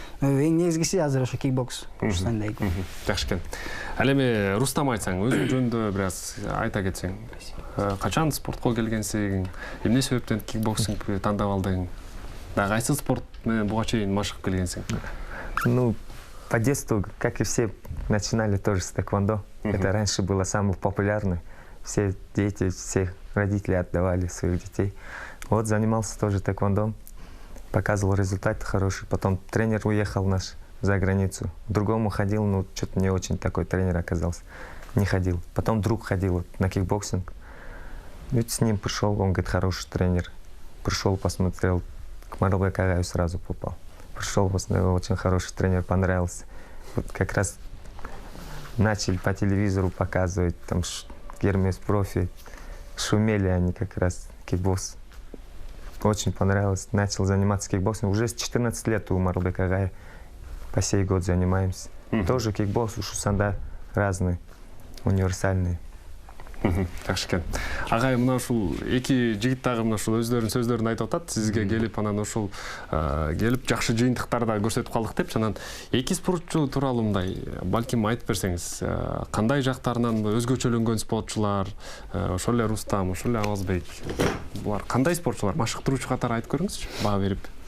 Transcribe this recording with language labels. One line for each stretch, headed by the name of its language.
Kyrgyz: Эң негизгиси азыр ошо кикбокс, Жушсандай. Жакшы экен. Ал эми Рустам, айтсаң, өзүң жөнүндө бир аз айта кетсең. Качан спортко келгенсиң? Эмне себептен кикбоксингди тандап алдың? Да кайсы спорт менен буга чейин машыгып келгенсиң?
Russian: Ну, по детству, как и все, начинали тоже с тэквондо. Это раньше было самое популярное. Все дети, все родители отдавали своих детей. Вот занимался тоже тэквондо, показывал результаты хорошие. Потом тренер уехал наш за границу. К другому ходил, но что-то не очень такой тренер оказался. Не ходил. Потом друг ходил на кикбоксинг. Ведь с ним пришел, он говорит, хороший тренер. Пришел, посмотрел, к Маралбеку Агаю сразу попал. Пришел, посмотрел, очень хороший тренер, понравился. Вот как раз начали по телевизору показывать, там Гермес профи, шумели они как раз, кикбокс. Очень понравилось, начал заниматься кикбоксом. Уже с 14 лет у Маралбека Агая по сей год занимаемся. Тоже кикбокс, Жушсанда разные, универсальные.
Kyrgyz: Жакшы экен. Агай, мына ушул эки жигит дагы мына ушул өздөрүнүн сөздөрүн айтып атат. Сизге келип, анан ушул келип жакшы жыйынтыктарды көрсөтүп калдык деп, анан эки спортчу тууралуу мындай балким айтып берсеңиз, кандай жактарынан өзгөчөлөнгөн спортчулар, ошол эле Рустам, ошол эле Абазбек, булар кандай спортчулар, машыктыруучу катары айтып көрүңүзчү, баа берип.